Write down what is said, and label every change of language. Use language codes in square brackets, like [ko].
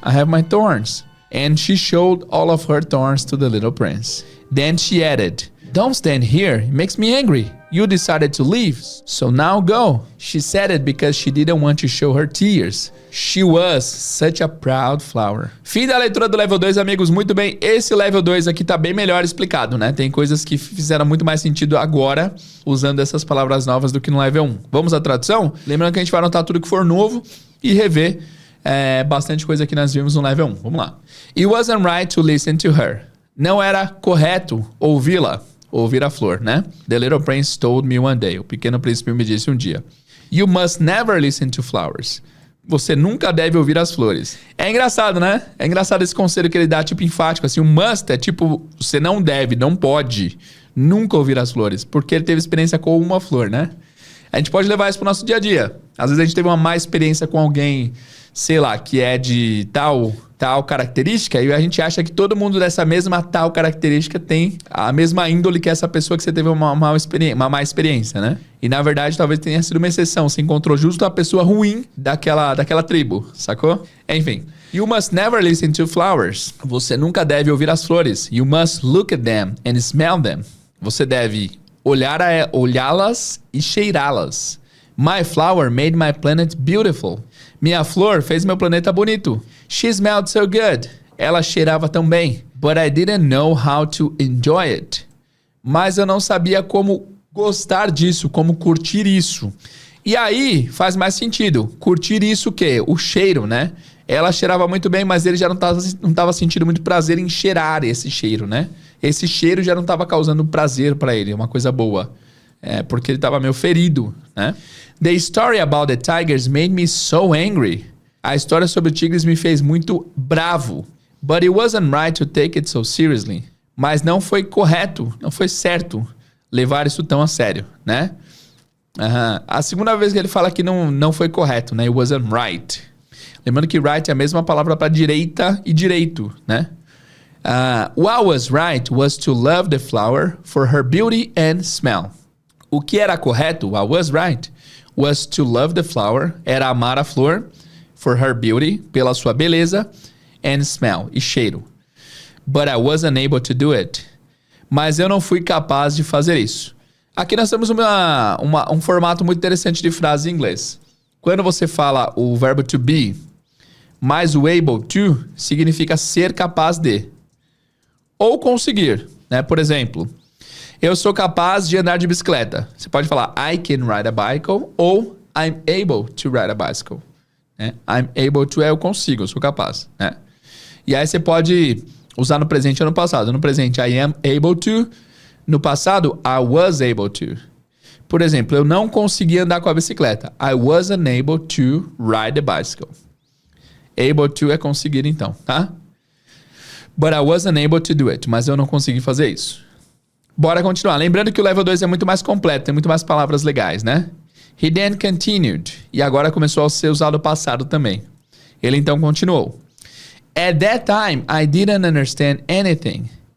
[en] I have my thorns. And she showed all of her thorns to the little prince. Then she added, don't stand here, it makes me angry. You decided to leave, so now go. She said it because she didn't want to show her tears. She was such a proud flower. [pt] Fim da leitura do level 2, amigos. Muito bem, esse level 2 aqui tá bem melhor explicado, né? Tem coisas que fizeram muito mais sentido agora, usando essas palavras novas do que no level 1. Vamos à tradução? Lembrando que a gente vai anotar tudo que for novo e rever bastante coisa que nós vimos no level 1. Vamos lá. [en] It wasn't right to listen to her. [pt] Não era correto ouvi-la. Ouvir a flor, né? [en] The little prince told me one day. [pt] O pequeno príncipe me disse um dia. [en] You must never listen to flowers. [pt] Você nunca deve ouvir as flores. É engraçado, né? É engraçado esse conselho que ele dá, tipo, enfático. Assim, o must é tipo, você não deve, não pode nunca ouvir as flores. Porque ele teve experiência com uma flor, né? A gente pode levar isso pro nosso dia a dia. Às vezes a gente teve uma má experiência com alguém, sei lá, que é de tal característica, e a gente acha que todo mundo dessa mesma tal característica tem a mesma índole que essa pessoa que você teve uma má experiência, né? E na verdade talvez tenha sido uma exceção. Você encontrou justo a pessoa ruim daquela tribo, sacou? Enfim. [en] You must never listen to flowers. [pt] Você nunca deve ouvir as flores. [en] You must look at them and smell them. [pt] Você deve olhá-las e cheirá-las. [en] My flower made my planet beautiful. [pt] Minha flor fez meu planeta bonito. [en] She smelled so good. [pt] Ela cheirava tão bem. [en] But I didn't know how to enjoy it. [pt] Mas eu não sabia como gostar disso, como curtir isso. E aí faz mais sentido. Curtir isso o quê? O cheiro, né? Ela cheirava muito bem, mas ele já não tava sentindo muito prazer em cheirar esse cheiro, né? Esse cheiro já não estava causando prazer para ele, uma coisa boa. Porque ele estava meio ferido, né? [en] The story about the tigers made me so angry. [pt] A história sobre tigres me fez muito bravo. [en] But it wasn't right to take it so seriously. [pt] Mas não foi correto, não foi certo levar isso tão a sério, né? A segunda vez que ele fala que não foi correto, né? [en] It wasn't right. [pt] Lembrando que right é a mesma palavra para direita e direito, né? [en] What was right was to love the flower for her beauty and smell. [pt] O que era correto, [en] what was right, was to love the flower, [pt] era amar a flor, [en] for her beauty, [pt] pela sua beleza, [en] and smell, [pt] e cheiro. [en] But I wasn't able to do it. [pt] Mas eu não fui capaz de fazer isso. Aqui nós temos um formato muito interessante de frase em inglês. Quando você fala o verbo to be, mais o able to, significa ser capaz de. Ou conseguir, né? Por exemplo, eu sou capaz de andar de bicicleta. Você pode falar [en] I can ride a bicycle ou I'm able to ride a bicycle. Né? I'm able to [pt] é eu consigo, eu sou capaz. Né? E aí você pode usar no presente ou no passado. No presente, [en] I am able to. [pt] No passado, [en] I was able to. [pt] Por exemplo, eu não consegui andar com a bicicleta. [en] I wasn't able to ride the bicycle. [pt] Able to é conseguir então, tá? [en] But I wasn't able to do it. [pt] Mas eu não consegui fazer isso. Bora continuar. Lembrando que o level 2 é muito mais completo, tem muito mais palavras legais, né? [en] He then continued. [pt] E agora começou a ser usado o passado também. Ele então continuou. [en] At that time, I didn't understand anything.